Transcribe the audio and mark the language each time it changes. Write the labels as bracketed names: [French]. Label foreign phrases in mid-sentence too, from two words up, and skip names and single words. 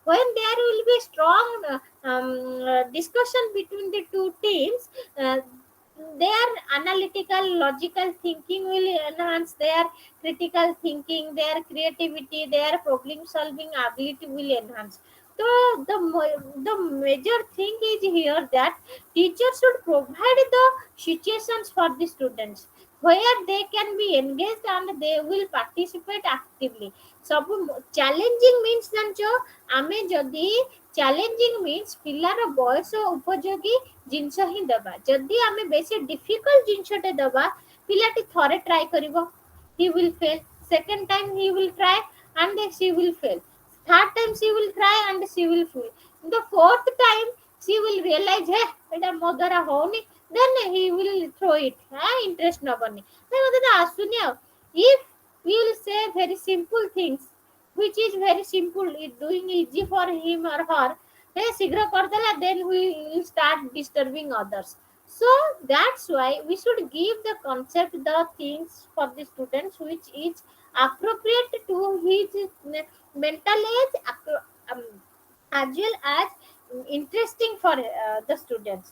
[English] When there will be strong discussion between the two teams, their analytical logical thinking will enhance, their critical thinking, their creativity, their problem solving ability will enhance. So the major thing is here that teachers should provide the situations for the students where they can be engaged and they will participate actively. [Odia] ସବୁ [English] challenging means [Odia] ଜାଣିଛ, ଆମେ ଯଦି [English] challenging means [Odia] ପିଲାର ବୟସ ଉପଯୋଗୀ ଜିନିଷ ହିଁ ଦେବା। ଯଦି ଆମେ ବେଶୀ ଡିଫିକଲ୍ଟ ଜିନିଷଟେ ଦେବା, ପିଲାଟି ଥରେ ଟ୍ରାଏ କରିବ, [English] he will fail, second time he will try and she will fail, third time she will try and she will fail, the fourth time she will realize hey [Odia] ଏଟା ମୋ ଦ୍ୱାରା ହଉନି, [English] then he will throw it, interest [Odia] ନବନି, ମତେ ତ ଆସୁନି ଆଉ। [English] if we will say very simple things which is very simple, it doing easy for him or her, [Odia] hey ଶୀଘ୍ର କରିଦେଲା, [English] then we will start disturbing others. So that's why we should give the concept, the things for the students which is appropriate to his mental age, um, as well as interesting for the students.